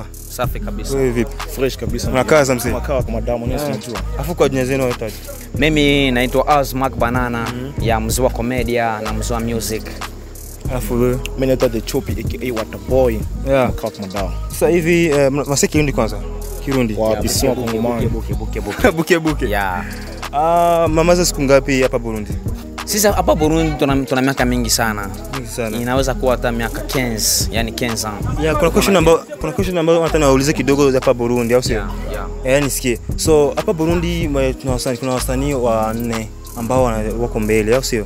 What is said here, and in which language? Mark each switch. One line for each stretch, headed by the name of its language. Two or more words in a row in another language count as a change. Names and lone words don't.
Swahili: Safi kabisa. Wewe vipi? Fresh kabisa. Unakaza mzee? Unakaa kama damu ni unajua. Afu kwa jina zenu waitaje? Mimi naitwa Azmak Banana ya mzee wa comedy na mzee wa music. Afu wewe? Mimi naitwa The Choppy aka Waterboy. Unakaa kama damu. Sasa hivi masiki Kirundi kwanza. Kirundi. Wa biswa Kongomani. Buke.
English: Yeah.
Swahili: Mamaza siku ngapi hapa Burundi? Sisi hapa Burundi tuna miaka mingi sana. Mingi sana. Inaweza kuwa hata miaka 15, yani 15 ans. Yeah, kuna question ambayo nataka naulize kidogo hapa Burundi au sio? Yeah. Nisikie. So hapa Burundi kuna wasanii wa 4 ambao wako mbele au sio?